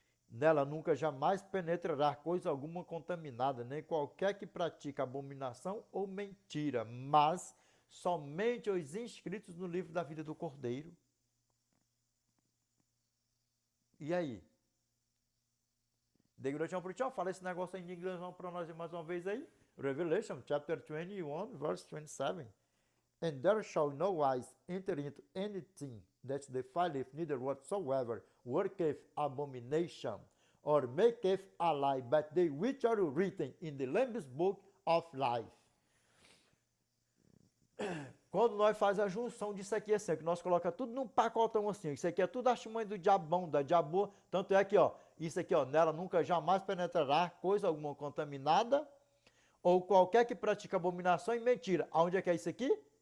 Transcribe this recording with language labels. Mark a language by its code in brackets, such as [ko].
[pt] Nela nunca jamais penetrará coisa alguma contaminada, nem qualquer que pratica abominação ou mentira, mas somente os inscritos no livro da vida do Cordeiro. E aí? Degradação por tchau, fala esse negócio aí em inglês para nós mais uma vez aí. [en] Revelation chapter 21, verse 27. And there shall no wise enter into anything that defileth, neither whatsoever worketh abomination, or maketh a lie, but they which are written in the Lamb's book of life. [pt] Quando nós faz a junção disso aqui assim, que nós coloca tudo num pacotão assim, isso aqui é tudo a artimanha do diabão, da diaboa, tanto é que, ó, isso aqui, ó, nela nunca jamais penetrará coisa alguma contaminada, ou qualquer que pratica abominação e mentira. Aonde é que é isso aqui?